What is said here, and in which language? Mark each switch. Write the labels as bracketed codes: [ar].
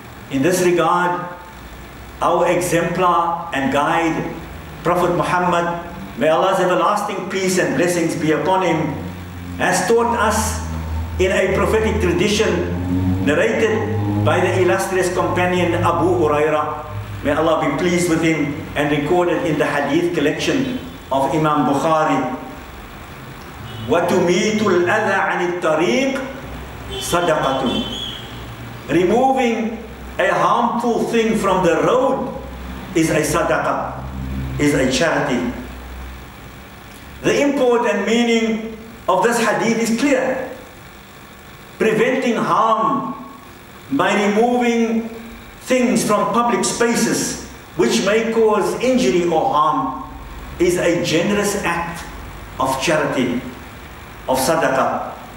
[en] In this regard, our exemplar and guide, Prophet Muhammad, may Allah's everlasting peace and blessings be upon him, has taught us in a prophetic tradition narrated by the illustrious companion Abu Huraira, may Allah be pleased with him, and recorded in the hadith collection of Imam Bukhari. [ar] وَتُمِيتُ الْأَذَى عَنِ الطَّرِيقِ صَدَقَةٌ. [en] Removing a harmful thing from the road is a sadaqah, is a charity. The import and meaning of this hadith is clear. Preventing harm by removing things from public spaces which may cause injury or harm is a generous act of charity, of sadaqah.